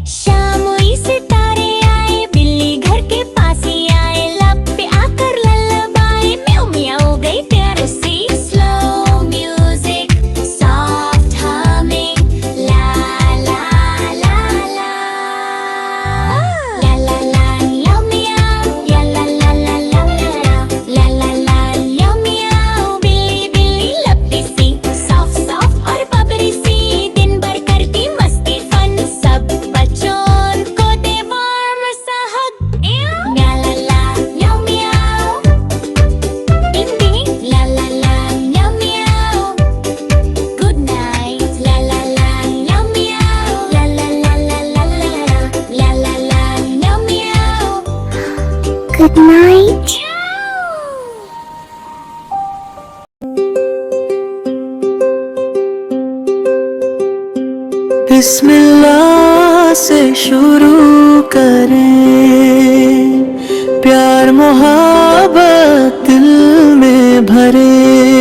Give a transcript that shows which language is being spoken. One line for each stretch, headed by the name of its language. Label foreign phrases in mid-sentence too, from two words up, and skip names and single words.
Hindi: शाम हुई सितारे आए, बिल्ली घर के पास ही आए, लब पे आकर लल्लबाए, म्याऊ म्याऊ गई प्यार सी,
English: slow music soft humming, ला ला ला ला ला ला ला ला म्याऊ, या ला ला ला ला ला ला ला ला म्याऊ।
Hindi: बिल्ली बिल्ली लपटी सी,
English: soft soft
Hindi: और बबरी सी, दिन भर करती मस्ती फन, सब बच्चों को दे वार्म सा हग। ला ला ला ला म्याऊ, टिंग टिंग, ला ला ला ला म्याऊ,
English: Good night, ला ला ला ला म्याऊ, ला ला ला ला ला ला ला ला ला म्याऊ। Good night.
Hindi: बिस्मिल्लाह से शुरू करें, प्यार मोहब्बत दिल में भरे।